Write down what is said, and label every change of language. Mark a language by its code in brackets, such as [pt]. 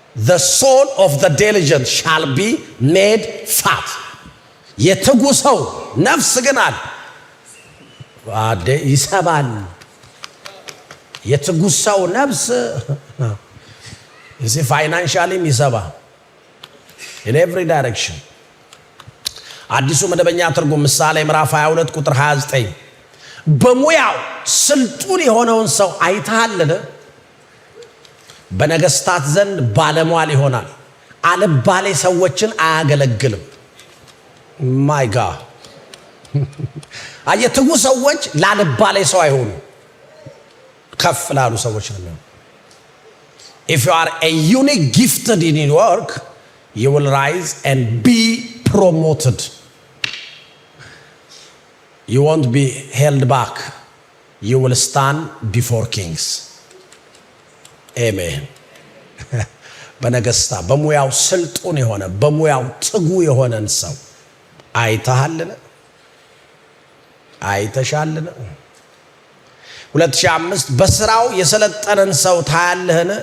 [en] The soul of the diligent shall be made fat. [am] የትጉ ሰው ነፍስ ግን ይሰባል። የትጉ ሰው ነፍስ ፋይናንሻሊም ይሰባል [en] in every direction። [am] አዲሱ መደበኛ ትርጉም ምሳሌ ምዕራፍ 22 ቁጥር 29 በሙያው ስልጡን የሆነውን ሰው አይተሃልን? በነገስታት ዘንድ ባለሟል ይሆናል፣ አልባሌ ሰዎችን አያገለግልም። ማይ ጋድ አየትጉ ሰዎች ላልባሌ ሰው አይሆኑ፣ ከፍ ላሉ ሰዎች ነው። [en] if you are a unique gifted in your work, you will rise and be promoted. You won't be held back. You will stand before kings. Amen. [am] በነገስታ በሙያው ስልጡን የሆነ በሙያው ትጉ የሆነን ሰው አይተሃልን? አይተሻልን? 2005 በስራው የሰለጠነን ሰው ታያለህን?